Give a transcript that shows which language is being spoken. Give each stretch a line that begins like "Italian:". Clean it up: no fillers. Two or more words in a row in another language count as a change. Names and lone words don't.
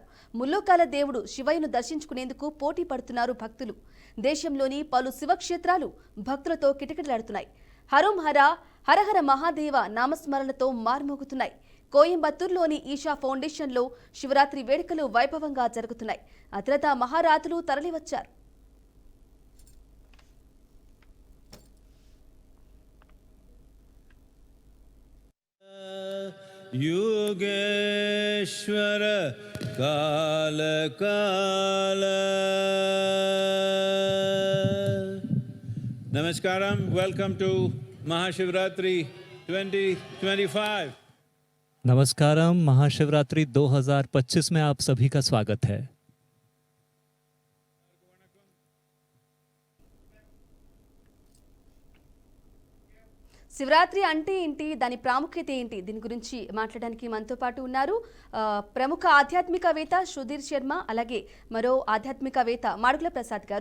Telugu: ముల్లోకాల దేవుడు శివయ్యను దర్శించుకునేందుకు పోటీ పడుతున్నారు భక్తులు. దేశంలోని పలు శివక్షేత్రాలు భక్తులతో కిటకిటలాడుతున్నాయి. హరం హర హరహర మహాదేవ నామస్మరణతో మార్మోగుతున్నాయి. కోయంబత్తూరులోని ఈషా ఫౌండేషన్లో శివరాత్రి వేడుకలు వైభవంగా జరుగుతున్నాయి. అతిరథ మహారాతులు తరలివచ్చారు.
Sanskrit: योगेश्वर काल काल Namaskaram,
English: welcome to Mahashivratri 2025.
Hindi: नमस्कारम, महाशिवरात्रि 2025 में आप सभी का स्वागत है।
Telugu: శివరాత్రి అంటే ఏంటి, దాని ప్రాముఖ్యత ఏంటి, దీని గురించి మాట్లాడడానికి మనతో పాటు ఉన్నారు ప్రముఖ ఆధ్యాత్మికవేత్త సుధీర్ శర్మ, అలాగే మరో ఆధ్యాత్మికవేత్త మాడుగుల ప్రసాద్ గారు.